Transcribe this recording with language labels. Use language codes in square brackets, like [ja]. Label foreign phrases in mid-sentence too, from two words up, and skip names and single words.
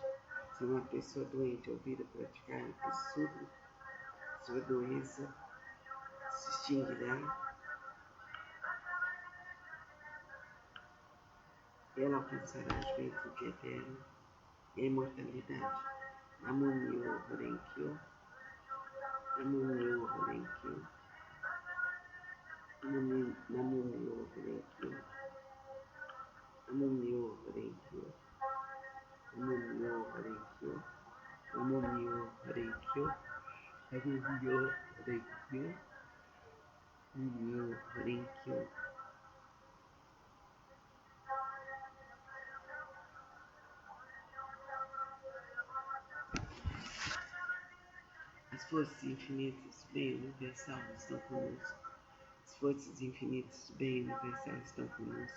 [pt] Se uma pessoa doente ouvir ou praticar esse sutra, sua doença se extinguirá e ela alcançará a juventude eterna e a imortalidade. [ja] 南無妙法蓮華経、南無妙法蓮華経、南無妙法蓮華経、南無妙法蓮華経、南無妙法蓮華経、南無妙法蓮華経、南無妙法蓮華経、南無妙法蓮華経. [pt] As forças infinitas do bem universal estão conosco. As forças infinitas do bem universal estão conosco.